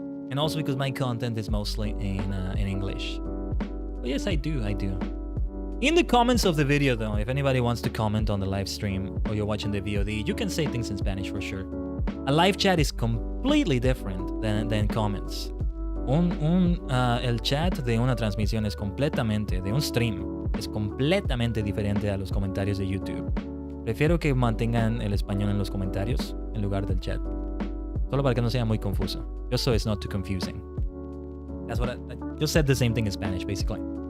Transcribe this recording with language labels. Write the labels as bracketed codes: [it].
[en] And also because my content is mostly in English. But yes, I do. In the comments of the video, though, if anybody wants to comment on the live stream or you're watching the VOD, you can say things in Spanish for sure. A live chat is completely different than comments. [es] El chat de una transmisión es completamente, de un stream, es completamente diferente a los comentarios de YouTube. Prefiero que mantengan el español en los comentarios en lugar del chat. Solo para que no sea muy confuso. [en] Just so it's not too confusing. That's what I just said the same thing in Spanish, basically.